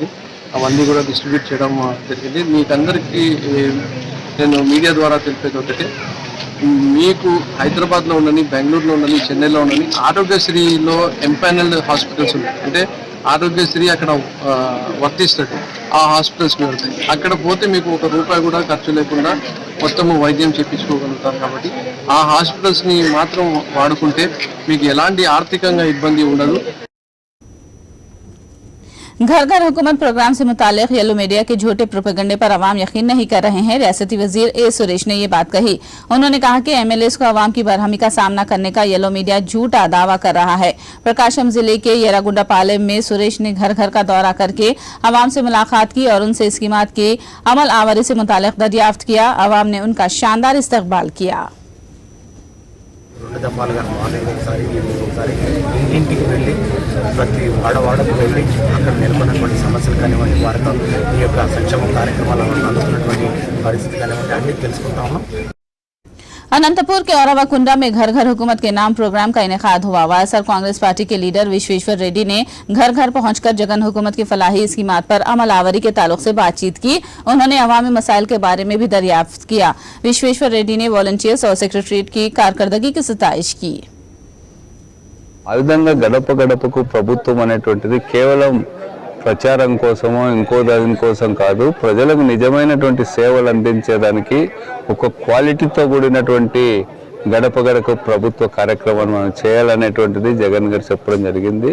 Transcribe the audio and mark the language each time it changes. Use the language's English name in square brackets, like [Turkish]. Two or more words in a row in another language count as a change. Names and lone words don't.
[Telugu] అవన్నీ కూడా డిస్ట్రిబ్యూట్ చేయడం జరిగింది. మీకందరికీ నేను మీడియా ద్వారా తెలిపేది ఒకటే, మీకు హైదరాబాద్లో ఉండని, బెంగళూరులో ఉండని, చెన్నైలో ఉండని ఆరోగ్యశ్రీలో [English] empanelled hospitals [Telugu] ఉన్నాయి. అంటే ఆరోగ్యశ్రీ అక్కడ వర్తిస్తాడు, ఆ హాస్పిటల్స్కి వెళ్తాయి. అక్కడ పోతే మీకు ₹1 కూడా ఖర్చు లేకుండా మొత్తము వైద్యం చేయించుకోగలుగుతారు. కాబట్టి ఆ హాస్పిటల్స్ని మాత్రం వాడుకుంటే మీకు ఎలాంటి ఆర్థికంగా ఇబ్బంది ఉండదు. [Urdu] گھر گھر حکومت پروگرام سے متعلق [English] yellow media [Urdu] کے جھوٹے پروپیگنڈے پر عوام یقین نہیں کر رہے ہیں. ریاستی وزیر اے سریش نے یہ بات کہی۔ انہوں نے کہا کہ ایم ایل ایز کو عوام کی برہمی کا سامنا کرنے کا [English] yellow media [Urdu] جھوٹا دعویٰ کر رہا ہے. پرکاشم ضلعے کے یراگنڈاپالم میں سریش نے گھر گھر کا دورہ کرکے عوام سے ملاقات کی اور ان سے اسکیمات کی عمل آوری سے متعلق دریافت کیا. عوام نے ان کا شاندار استقبال کیا. [Telugu] ఇంటికి వెళ్ళి ప్రతి వాడవాడకు వెళ్ళి అక్కడ నెలకొన్నటువంటి సమస్యలు కానివ్వండి, వారితో ఈ యొక్క సంక్షేమ కార్యక్రమాలను అందుతున్నటువంటి పరిస్థితి కానివ్వండి అన్ని తెలుసుకుంటా ఉన్నాం. [Urdu] اننت پور کے اوروا کنڈا میں گھر گھر حکومت کے نام پروگرام کا انعقاد ہوا. وائی ایس آر کانگریس پارٹی کے لیڈر وشویشور ریڈی نے گھر گھر پہنچ کر جگن حکومت کی فلاحی اسکیمات پر عمل آوری کے تعلق سے بات چیت کی. انہوں نے عوامی مسائل کے بارے میں بھی دریافت کیا۔ وشویشور ریڈی نے والنٹیئرز اور سیکریٹریٹ کی کارکردگی کی ستائش کی. [Telugu] ఆ విధంగా గడప గడపకు ప్రభుత్వం అనేటువంటిది కేవలం ప్రచారం కోసమో ఇంకో దానికోసం కాదు, ప్రజలకు నిజమైనటువంటి సేవలు అందించేదానికి ఒక క్వాలిటీతో కూడినటువంటి గడప గడప ప్రభుత్వ కార్యక్రమాన్ని మనం చేయాలనేటువంటిది జగన్ గారు చెప్పడం జరిగింది.